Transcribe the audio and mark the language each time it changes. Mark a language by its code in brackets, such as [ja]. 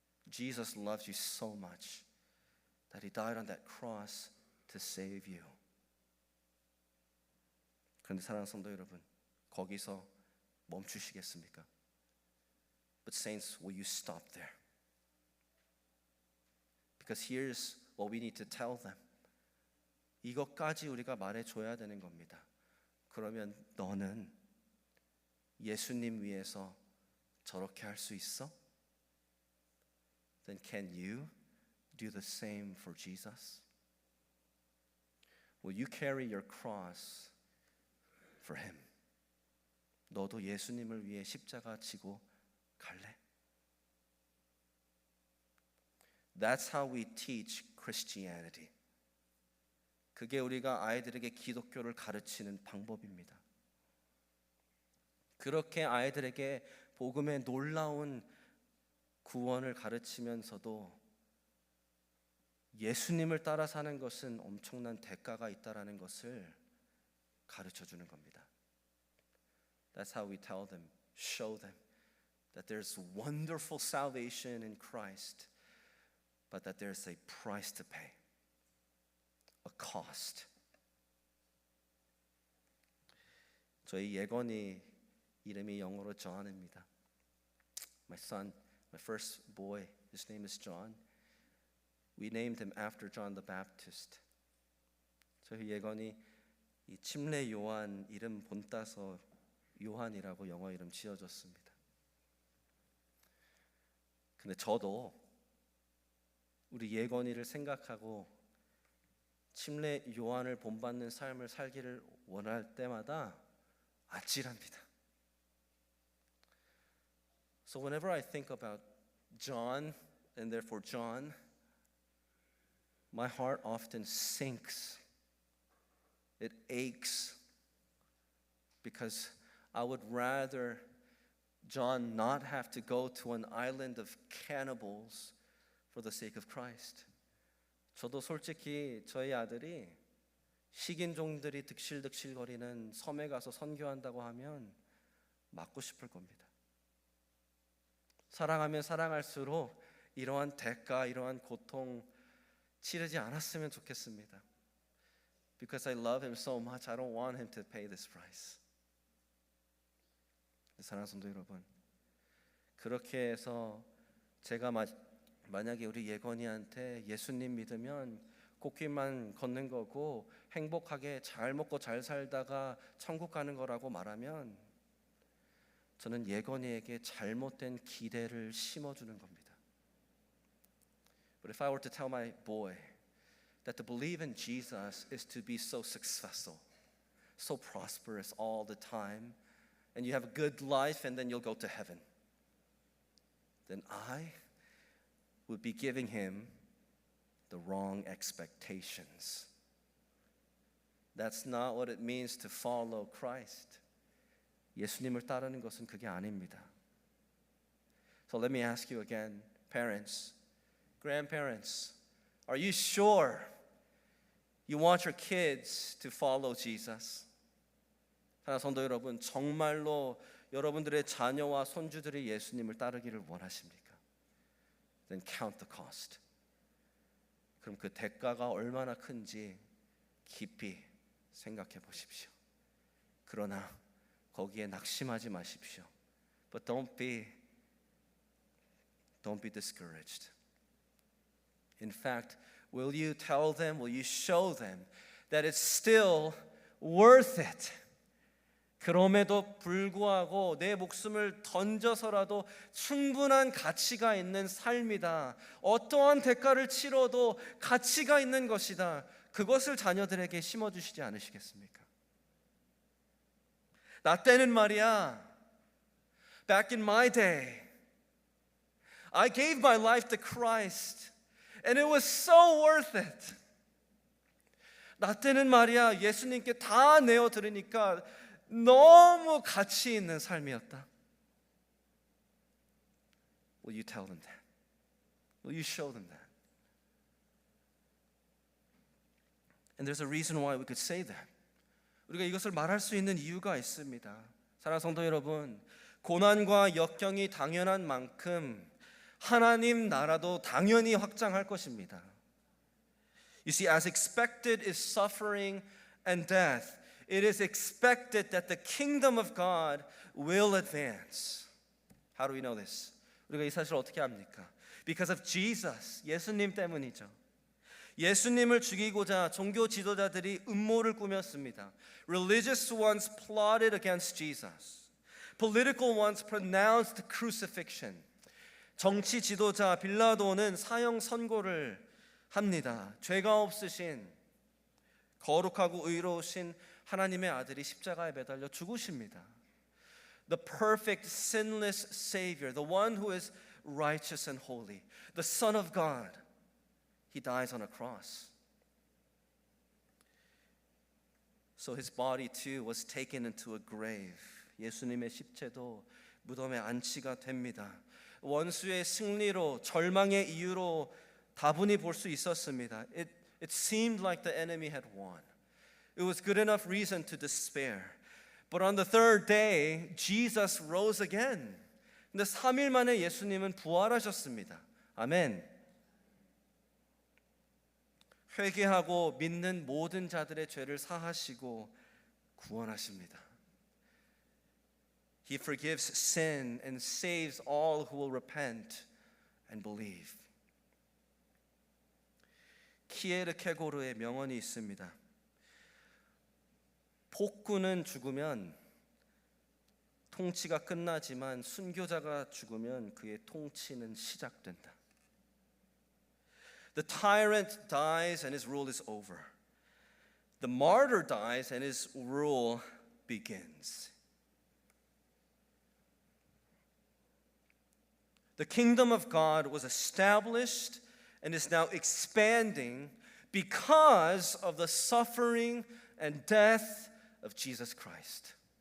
[en] Jesus loves you so much that he died on that cross to save you. [ko] 그런데 사랑하는 성도 여러분, 거기서 멈추시겠습니까? [en] But saints, will you stop there? Because here's what we need to tell them. [ko] 이것까지 우리가 말해줘야 되는 겁니다. 그러면 너는 예수님 위해서 저렇게 할 수 있어? [en] Then can you do the same for Jesus? Will you carry your cross for him? [ko] 너도 예수님을 위해 십자가 지고 갈래? [en] That's how we teach Christianity. [ko] 그게 우리가 아이들에게 기독교를 가르치는 방법입니다. 그렇게 아이들에게 복음의 놀라운 구원을 가르치면서도 예수님을 따라 사는 것은 엄청난 대가가 있다라는 것을 가르쳐 주는 겁니다. [en] That's how we tell them, show them that there's wonderful salvation in Christ, but that there's a price to pay, a cost. [ko] 저희 예건이 이름이 영어로 John입니다. [en] My son, my first boy, his name is John. We named him after John the Baptist. [ko] 저희 예건이 이 침례 요한 이름 본따서 요한이라고 영어 이름 지어줬습니다. 근데 저도 우리 예건이를 생각하고 침례 요한을 본받는 삶을 살기를 원할 때마다 아찔합니다. [en] So whenever I think about John and therefore John, my heart often sinks. It aches because I would rather John not have to go to an island of cannibals for the sake of Christ. [ko] 저도 솔직히 저희 아들이 식인종들이 득실득실거리는 섬에 가서 선교한다고 하면 맞고 싶을 겁니다. 사랑하면 사랑할수록 이러한 대가, 이러한 고통 치르지 않았으면 좋겠습니다. [en] Because I love him so much, I don't want him to pay this price. [ko] 사랑하는 성도 여러분, 그렇게 해서 제가 만약에 우리 예건이한테 예수님 믿으면 꽃길만 걷는 거고 행복하게 잘 먹고 잘 살다가 천국 가는 거라고 말하면 저는 예건이에게 잘못된 기대를 심어주는 겁니다. [en] But if I were to tell my boy that to believe in Jesus is to be so successful, so prosperous all the time, and you have a good life and then you'll go to heaven, then I would be giving him the wrong expectations. That's not what it means to follow Christ. [ko] 예수님을 따르는 것은 그게 아닙니다. [en] So let me ask you again, parents, grandparents, are you sure you want your kids to follow Jesus? [ko] 사랑하는 성도 여러분, 정말로 여러분들의 자녀와 손주들이 예수님을 따르기를 원하십니까? [en] Then count the cost. [ko] 그럼 그 대가가 얼마나 큰지 깊이 생각해 보십시오. 그러나 거기에 낙심하지 마십시오. [en] But don't be discouraged. In fact, will you tell them, will you show them that it's still worth it? [ko] 그럼에도 불구하고 내 목숨을 던져서라도 충분한 가치가 있는 삶이다. 어떠한 대가를 치러도 가치가 있는 것이다. 그것을 자녀들에게 심어주시지 않으시겠습니까? 나 때는 말이야, [en] back in my day, I gave my life to Christ and it was so worth it. [ko] 나 때는 말이야, 예수님께 다 내어 드리니까 너무 가치 있는 삶이었다. [en] Will you tell them that? Will you show them that? And there's a reason why we could say that. [ko] 우리가 이것을 말할 수 있는 이유가 있습니다. 사랑하는 성도 여러분, 고난과 역경이 당연한 만큼 하나님 나라도 당연히 확장할 것입니다. [en] You see, as expected is suffering and death, it is expected that the kingdom of God will advance. How do we know this? [ko] 우리가 이 사실을 어떻게 압니까? [en] Because of Jesus, [ko] 예수님 때문이죠. 예수님을 죽이고자 종교 지도자들이 음모를 꾸몄습니다. [en] Religious ones plotted against Jesus. Political ones pronounced crucifixion. [ko] 정치 지도자 빌라도는 사형 선고를 합니다. 죄가 없으신 거룩하고 의로우신 하나님의 아들이 십자가에 매달려 죽으십니다. [en] The perfect sinless Savior, the one who is righteous and holy, the Son of God, He dies on a cross. So His body too was taken into a grave. [ko] 예수님의 십체도 무덤에 안치가 됩니다. 원수의 승리로 절망의 이유로 다분히 볼 수 있었습니다. [en] It seemed like the enemy had won. It was good enough reason to despair. But on the third day, Jesus rose again. [ko] 근데 3일 만에 예수님은 부활하셨습니다. 아멘. 회개하고 믿는 모든 자들의 죄를 사하시고 구원하십니다. [en] He forgives sin and saves all who will repent and believe. [ko] 키에르케고르의 명언이 있습니다. 폭군은 죽으면 통치가 끝나지만 순교자가 죽으면 그의 통치는 시작된다. [en] The tyrant dies and his rule is over. The martyr dies and his rule begins. The kingdom of God was established and is now expanding because of the suffering and death of Jesus Christ.